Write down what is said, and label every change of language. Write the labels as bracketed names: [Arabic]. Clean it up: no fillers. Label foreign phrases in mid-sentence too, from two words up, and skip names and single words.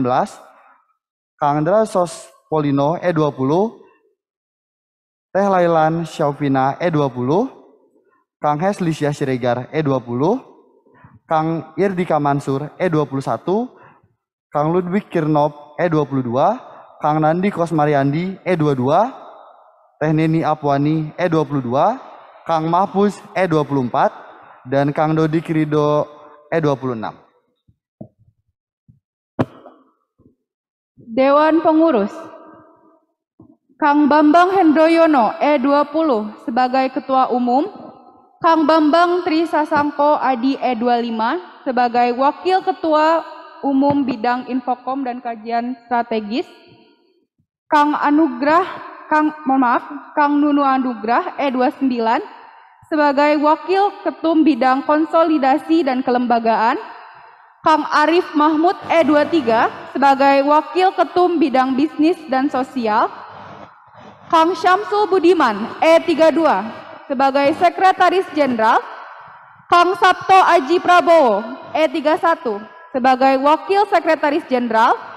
[Indonesian] Kang Drasos Polino E20, Teh Lailan Syaufina E20, Kang Heslisya Siregar E20, Kang Irdika Mansur E21, Kang Ludwig Kirnop E22, Kang Nandi Kosmariandi E22, Teh Neni Apwani E22, Kang Mahfuz E24, dan Kang Dodi Krido E26. Dewan Pengurus, Kang Bambang Hendroyono E20 sebagai Ketua Umum, Kang Bambang Tri Sasangko Adi E25 sebagai Wakil Ketua Umum Bidang Infokom dan Kajian Strategis, Kang Nunu Anugrah E29 sebagai Wakil Ketum Bidang Konsolidasi dan Kelembagaan, Kang Arif Mahmud E23 sebagai Wakil Ketum Bidang Bisnis dan Sosial, Kang Syamsul Budiman E32 sebagai Sekretaris Jenderal, Kang Sabto Aji Prabowo, E31, sebagai Wakil Sekretaris Jenderal.